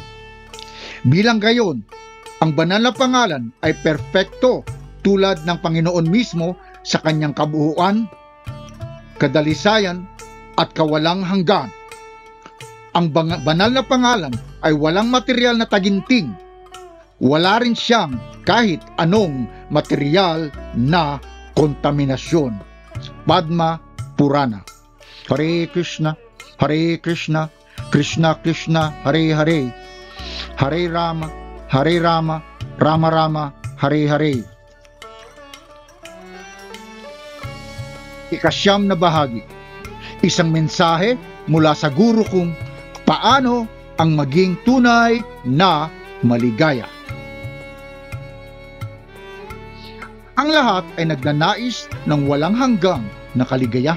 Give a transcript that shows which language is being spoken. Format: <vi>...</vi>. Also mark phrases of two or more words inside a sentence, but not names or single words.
<tl>Bilang gayon, ang banal na pangalan ay perpekto tulad ng Panginoon mismo sa kanyang kabuuan, kadalisayan at kawalang hanggan. Ang banal na pangalan ay walang material na taginting. Wala rin siyang kahit anong material na kontaminasyon. Padma Purana. Hare Krishna, Hare Krishna, Krishna Krishna, Hare Hare, Hare Rama, Hare Rama, Rama Rama, Hare Hare. Ikasyam na bahagi. Isang mensahe mula sa guru kung paano ang maging tunay na maligaya. Ang lahat ay nagnanais ng walang hanggang na kaligayahan.</tl>